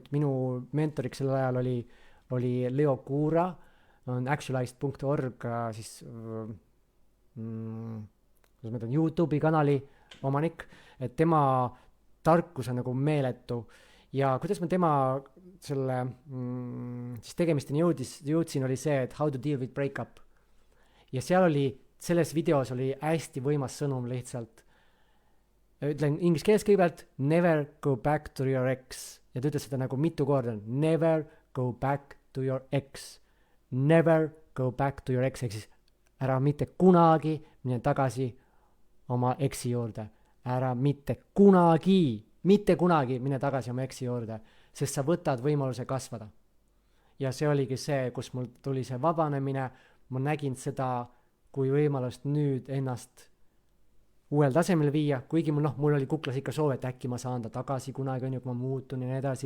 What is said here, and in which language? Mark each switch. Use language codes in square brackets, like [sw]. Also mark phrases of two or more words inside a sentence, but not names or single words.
[et] Minu mentoriks sellel ajal oli Leo Kuura, on actualized.org, siis YouTube'i kanali omanik, et tema tarkus on nagu meeletu ja kuidas ma tema selle siis tegemisteni jõudsin oli see, et [en] how to deal with breakup [et] ja selles videos oli hästi võimas sõnum lihtsalt. Ütlen inglise keeles kõigepealt [en] never go back to your ex [et] ja ta ütles seda nagu mitu korda, [en] never go back to your ex, never go back to your ex, [et] ehk siis ära mitte kunagi mine tagasi oma eksi juurde, ära mitte kunagi mine tagasi oma eksi juurde, sest sa võtad võimaluse kasvada. Ja see oligi see, kus mul tuli see vabanemine, ma nägin seda kui võimalust nüüd ennast uuel tasemel viia, kuigi mul oli kuklas ikka soov, et äkki ma saan ta tagasi kunagi, kui ma muutun ja nii edasi.